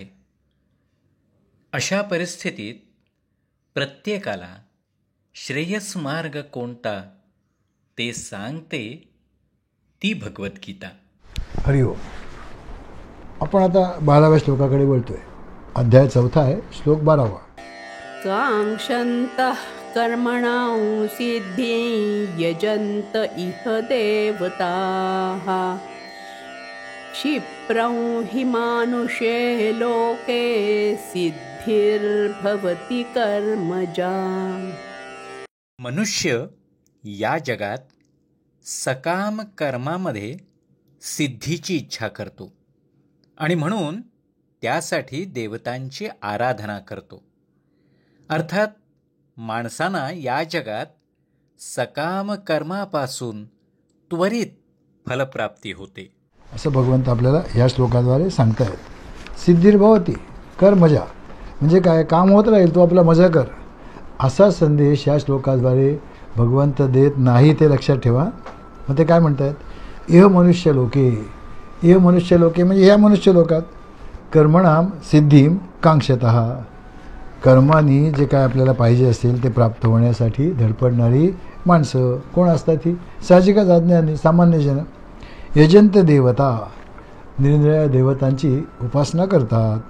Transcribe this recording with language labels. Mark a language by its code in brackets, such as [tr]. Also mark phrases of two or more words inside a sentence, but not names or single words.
[mr] अशा परिस्थितीत प्रत्येकाला श्रेयस मार्ग कोणता ते सांगते ती भगवद्गीता. हरिओम. आपण आता 12व्या श्लोकाकडे बोलतोय. अध्याय 4 आहे, श्लोक 12. [sa] कांक्षन्तः कर्मणां सिद्धिं यजन्त इह देवताः क्षिप्रं हि मानुषे लोके सिद्धिर्भवति कर्मजा. [mr] मनुष्य या जगात सकाम कर्मामध्ये सिद्धीची इच्छा करतो आणि म्हणून त्यासाठी देवतांची आराधना करतो. अर्थात माणसांना या जगात सकाम कर्मापासून त्वरित फलप्राप्ती होते असं भगवंत आपल्याला या श्लोकाद्वारे सांगतायत. [sa] सिद्धिर्भवती कर्मजा [mr] म्हणजे काय, काम होत राहील, तू आपला मजा कर, असा संदेश या श्लोकाद्वारे भगवंत देत नाही, ते लक्षात ठेवा. मग ते काय म्हणतात, [sa] इह मनुष्य लोके. इह मनुष्य लोके [mr] म्हणजे ह्या मनुष्य लोकात [sa] कर्मणाम सिद्धीम कांक्षतः, [mr] कर्मानी जे काय आपल्याला पाहिजे असेल ते प्राप्त होण्यासाठी धडपडणारी माणसं कोण असतात? ही साहजिकच अज्ञानी सामान्य जन. [sa] यजंत देवता, [mr] निरनिराळ्या देवतांची उपासना करतात.